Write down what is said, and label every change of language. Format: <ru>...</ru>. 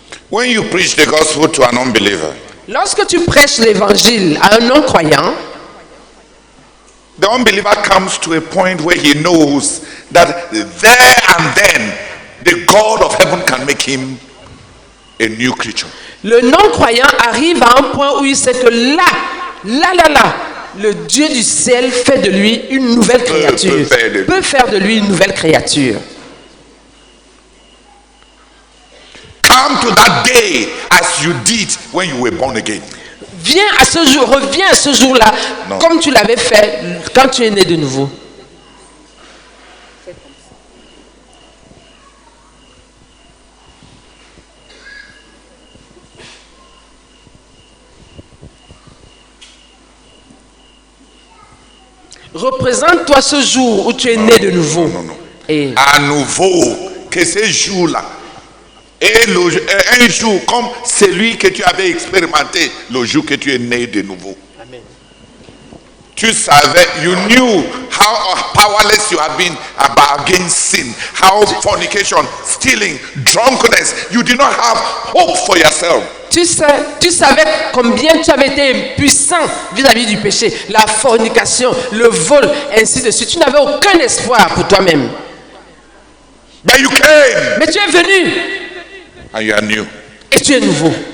<en>When you preach the gospel to an unbeliever,</en> <fr>Lorsque tu prêches l'évangile à un non-croyant,</fr> <en>the unbeliever comes to a point where he knows that there and then the God of heaven can make him a new creature.</en> <fr>le non-croyant arrive à un point où il sait que là, le Dieu du ciel fait de lui une nouvelle créature. Peut faire de lui une nouvelle créature.</fr> <en>Come to that day as you did when you were born again.</en> <fr>Reviens à ce jour-là, Non. comme tu l'avais fait quand tu es né de nouveau. Représente-toi ce jour où tu es né de nouveau. Non. Et À nouveau, que ce jour-là est un jour comme celui que tu avais expérimenté le jour que tu es né de nouveau. Amen. Tu savais,</fr> <en>you knew how powerless you have been against sin, how fornication, stealing, drunkenness, you did not have hope for yourself.</en> <fr>Tu savais combien tu avais été impuissant vis-à-vis du péché, la fornication, le vol, ainsi de suite. Tu n'avais aucun espoir pour toi-même.</fr> <en>But you came</en> <fr>Mais tu es venu</fr> <en>and you are new.</en> <fr>et tu es nouveau.</fr>